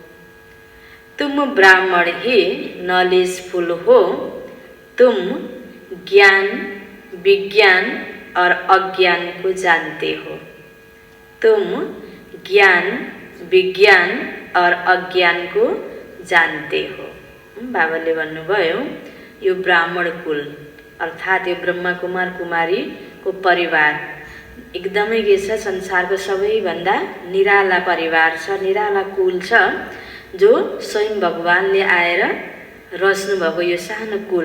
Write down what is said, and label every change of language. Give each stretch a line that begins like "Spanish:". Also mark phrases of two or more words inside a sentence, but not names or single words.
Hindi: तुम ब्राह्मण ही नॉलेजफुल हो। तुम ज्ञान, विज्ञान और अज्ञान को जानते हो। तुम ज्ञान, विज्ञान और अज्ञान को जानते हो।
Nepali: बाबाले भन्नुभयो यो ब्राह्मण कुल अर्थात् यो ब्रह्मा कुमार कुमारी को परिवार एकदमै के छ, संसारको सबैभन्दा निराला परिवार छ, निराला कुल छ, जो स्वयं भगवानले आएर रच्नु भएको यो सानो कुल।